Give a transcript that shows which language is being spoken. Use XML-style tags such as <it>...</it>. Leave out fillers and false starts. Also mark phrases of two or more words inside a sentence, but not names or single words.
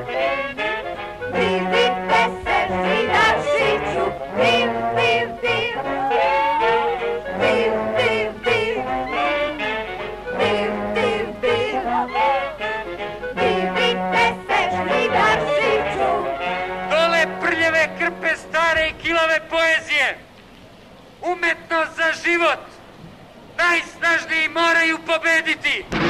<sr>Divite se Žnidaršiću. Div, div, div. Div, div, div. Div, div, div. Divite se Žnidaršiću. Dole prljave krpe stare i kilave poezije. Umetnost za život. Najsnažniji moraju pobediti.</sr>